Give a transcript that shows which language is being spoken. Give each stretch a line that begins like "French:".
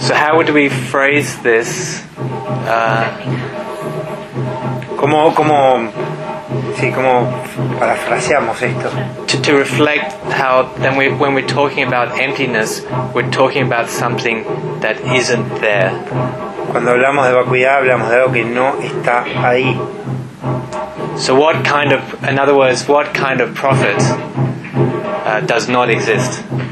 English: So how would we phrase this?
Spanish: Como parafraseamos esto.
English: To reflect how then we when we're talking about emptiness, we're talking about something that isn't there.
Spanish: Cuando hablamos de vacuidad, hablamos de algo que no está ahí.
English: So what kind of, in other words, what kind of profit does not exist?